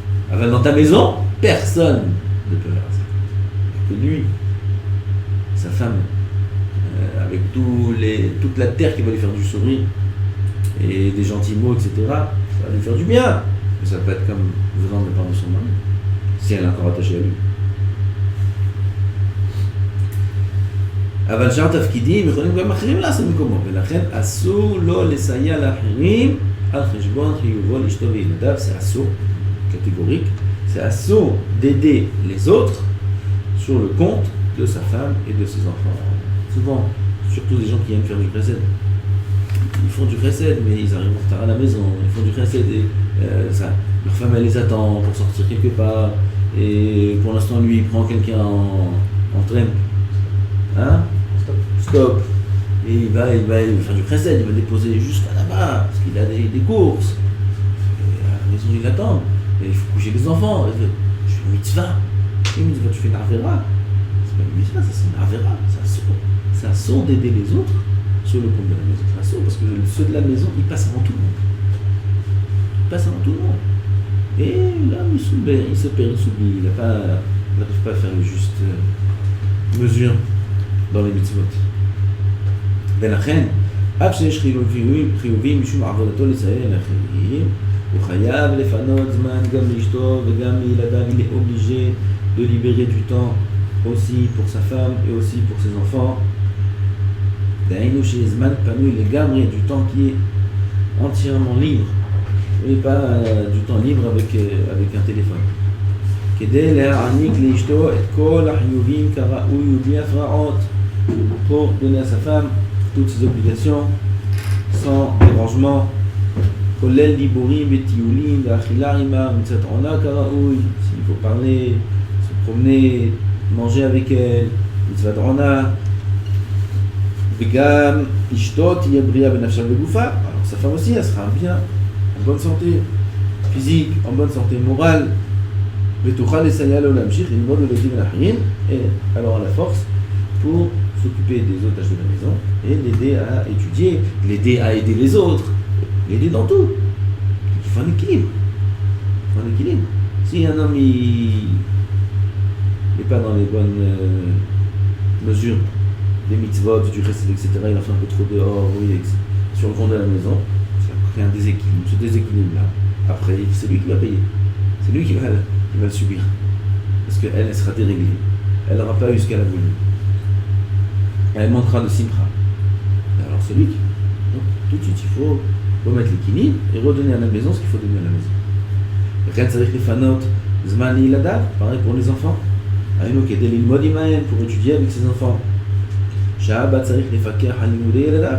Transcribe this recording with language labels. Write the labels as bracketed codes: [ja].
[fr] Enfin, dans ta maison, personne ne peut faire ça. Que lui, sa femme, avec toute la terre qui va lui faire du sourire et des gentils mots, etc., ça va lui faire du bien. Mais ça peut être comme venant de la part de son mari, si elle est encore attachée à lui. [he] אבל שאר תפקידים יכולים גם אחרים לעשות במקומו, ולכן אסור לו לסייע לאחרים על חשבון חיובו לאשתו וילדיו. [fr] C'est אסור, catégorique, c'est אסור d'aider les autres sur le compte de sa femme et de ses enfants. Souvent, surtout des gens qui aiment faire du chesed, ils font du chesed, mais ils arrivent en retard à la maison, ils font du chesed et leur femme elle les attend pour sortir quelque part, et pour l'instant lui il prend quelqu'un en train, hein? Stop. Et il va faire du chesed, il va déposer jusqu'à là-bas, parce qu'il a des courses, et à la maison il attend, et il faut coucher les enfants, je fais une mitzvah, tu fais une avera, c'est pas une mitzvah, ça c'est une avera, c'est un saut d'aider les autres sur le compte de la maison. C'est un saut parce que ceux de la maison, ils passent avant tout le monde. Ils passent avant tout le monde. Et là, il se perd, il s'oublie, il n'arrive pas à faire une juste mesure dans les mitzvot. [he] ולכן, אף שיש חיובים משום עבודתו לסייע לאחרים, הוא חייב לפנות זמן גם לאשתו וגם לילדיו. [fr] Il est obligé de libérer du temps aussi pour sa femme et aussi pour ses enfants. D'ailleurs, chez Zman Panu, il est gamré du temps qui est entièrement libre et pas du temps libre avec un téléphone. [he] כדי להעניק לאשתו את כל החיובים כראוי ובלי הפרעות, [fr] pour donner à sa femme toutes ses obligations sans dérangement. [he] כולל דיבורים וטיולים ואכילה עימה ומצוות עונה כראוי, [fr] s'il faut parler, se promener, manger avec elle, [he] מצוות עונה. וגם אשתו תהיה בריאה בנפשה ובגופה, [fr] alors sa femme aussi elle sera bien, en bonne santé physique, en bonne santé morale. [he] ותוכל לסייע לו להמשיך ללמוד ולהיטיב על האחרים, [fr] et alors à la force pour s'occuper des autres tâches de la maison et l'aider à étudier, l'aider à aider les autres, l'aider dans tout. Il faut un équilibre. Il faut un équilibre. Si un homme n'est pas dans les bonnes mesures des mitzvot, du chesed, etc., il en fait un peu trop dehors, oui, sur le compte de la maison, ça crée un déséquilibre. Ce déséquilibre-là, après, c'est lui qui va payer. C'est lui qui va le subir. Parce qu'elle sera déréglée. Elle n'aura pas eu ce qu'elle a voulu. Elle manquera de simcha. Alors c'est lui qui... Donc tout de suite, il faut remettre l'équilibre et redonner à la maison ce qu'il faut donner à la maison. Rien [he] צריך לפנות זמן לילדיו, [fr] pareil pour les enfants. [he] היינו כדי ללמוד עמהם, [fr] pour étudier avec ses enfants. [he] שהאבא צריך לפקח על לימודי ילדיו.